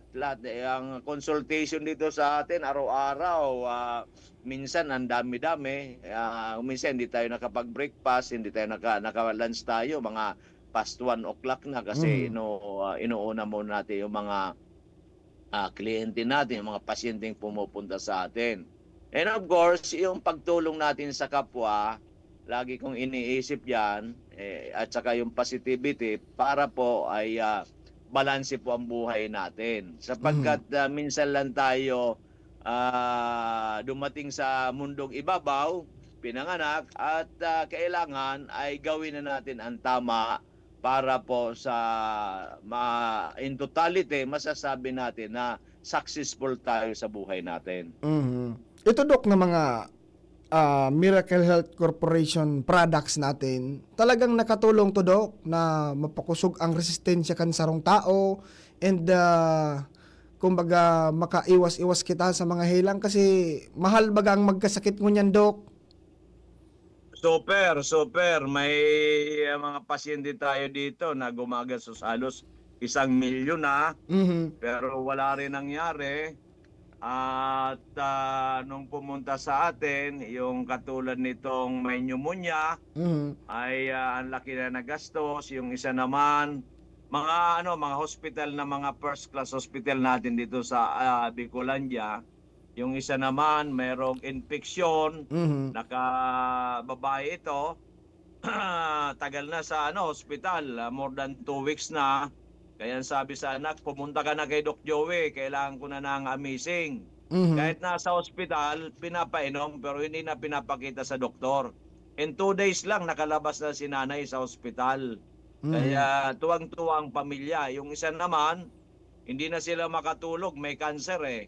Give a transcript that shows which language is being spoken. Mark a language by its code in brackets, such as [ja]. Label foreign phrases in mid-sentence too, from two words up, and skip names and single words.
[tl] Ang consultation dito sa atin araw-araw, minsan ang dami-dami. Minsan hindi tayo nakapag-breakfast, hindi tayo naka-lunch tayo, mga [en] past 1 o'clock [tl] na kasi inuuna muna natin yung mga kliyente natin, yung mga pasyenteng pumupunta sa atin. [en] And of course, [tl] yung pagtulong natin sa kapwa, lagi kong iniisip yan, at saka yung positivity para po ay balanse po ang buhay natin. Sapagkat minsan lang tayo dumating sa mundong ibabaw, pinanganak, at kailangan ay gawin na natin ang tama para po [en] in totality, [tl] masasabi natin na successful tayo sa buhay natin. [bik] Mhm. [tl] Ito Dok na mga Miracle Health Corporation products natin, talagang nakatulong to Dok na [bik] mapakusog ang resistensya kan sarong tao and kumbaga makaiwas-iwas kita sa mga helang kasi mahal bagang magkasakit ngunyan Dok. [tl] Super. May mga pasyente tayo dito na gumagastos halos 1,000,000 na, Mhm. pero wala rin nangyari. At nung pumunta sa atin, yung katulad nitong may pneumonia, Mhm. ay ang laki na nagastos. Yung isa naman, mga hospital na mga [en] first class hospital [tl] natin dito sa Bicolandia. Yung isa naman, mayroong infeksyon, Mhm. babae ito, tagal na sa hospital, [en] more than 2 weeks [tl] na. Kaya sabi sa anak, pumunta ka na kay Doc Joey, kailangan ko na ng amazing. Mhm. Kahit nasa hospital, pinapainom pero hindi na pinapakita sa doktor. [en] In 2 days [tl] lang, nakalabas na si nanay sa hospital. Kaya tuwang-tuwa ang pamilya. Yung isa naman, hindi na sila makatulog, may cancer eh.